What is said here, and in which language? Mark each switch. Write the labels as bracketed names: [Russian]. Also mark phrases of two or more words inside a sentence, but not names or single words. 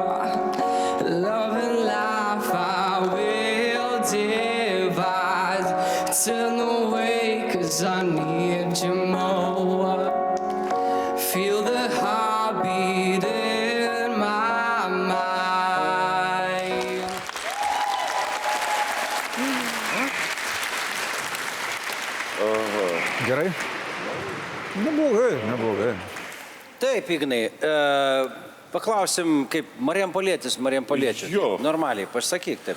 [English] Love and life I will divide. Turn away 'cause I need you more. Feel the heartbeat in my mind. [Lithuanian] Gerai? Neblogai. Taip, Ignai, paklausim, kaip Marijampoliečių. Jo. Normaliai, pasakyk taip.